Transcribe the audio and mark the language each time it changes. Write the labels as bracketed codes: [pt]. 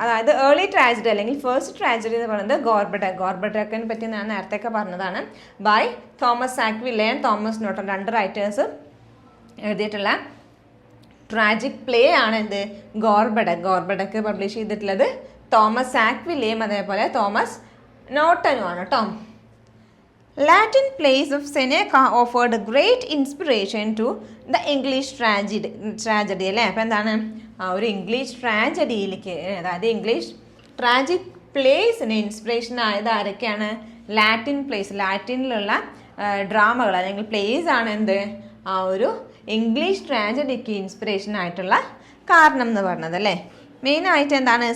[ml] അതായത് early tragedy അല്ലെങ്കിൽ first tragedy എന്ന് പറയുന്നത് ഗോർബഡക്കിനെ പറ്റി ഞാൻ നേരത്തെയൊക്കെ പറഞ്ഞതാണ്. By Thomas സാക്വില്ലെ and Thomas Norton, രണ്ട് റൈറ്റേഴ്സ് എഴുതിയിട്ടുള്ള ട്രാജിക് പ്ലേ ആണ് എന്ത്? ഗോർബഡക്ക് പബ്ലിഷ് ചെയ്തിട്ടുള്ളത് തോമസ് സാക്വില്ലെയും അതേപോലെ തോമസ് നോട്ടനും ആണ് കേട്ടോ. [en] Latin plays of Seneca offered great inspiration to the English tragedy അല്ലേ. [ml] അപ്പോൾ എന്താണ് ആ ഒരു ഇംഗ്ലീഷ് ട്രാജഡിയിലേക്ക്, അതായത് ഇംഗ്ലീഷ് ട്രാജിക് പ്ലേസിന് ഇൻസ്പിറേഷൻ ആയത് ആരൊക്കെയാണ്? ലാറ്റിൻ പ്ലേസ്, ലാറ്റിനിലുള്ള ഡ്രാമകൾ അല്ലെങ്കിൽ പ്ലേസ് ആണ് എന്ത്? ആ ഒരു ഇംഗ്ലീഷ് ട്രാജഡിക്ക് ഇൻസ്പിറേഷൻ ആയിട്ടുള്ള കാരണം എന്ന് പറഞ്ഞത് അല്ലേ. മെയിനായിട്ട് എന്താണ്?